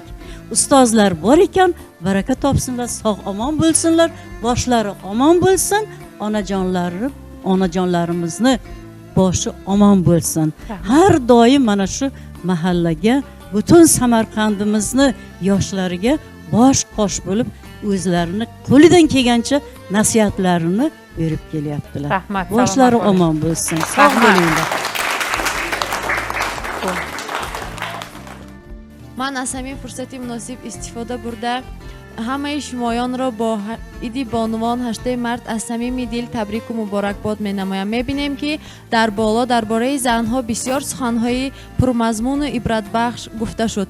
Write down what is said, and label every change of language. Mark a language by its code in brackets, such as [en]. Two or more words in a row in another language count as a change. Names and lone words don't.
[uz] Ustozlar bor ekan, baraka topsinlar, sog' omon bo'lsinlar, boshlari omon bo'lsin, onajonlarimizni boshi omon bo'lsin. Har doim mana shu mahallaga, butun Samarqandimizni yoshlariga bosh qosh bo'lib, o'zlarini qo'lidan kelgancha nasihatlarini berib kelyaptilar. Boshlari omon bo'lsin. Sog' bo'linglar. [fa] من از همین فرصت مناسب استفاده برده همه شمایان را با ایدی بانوان 8 مارس از صمیم دل تبریک و مبارکباد می‌نمایم. می‌بینیم که در بالا درباره زنها بسیار سخن‌های پرمضمون و عبرت بخش گفته شد.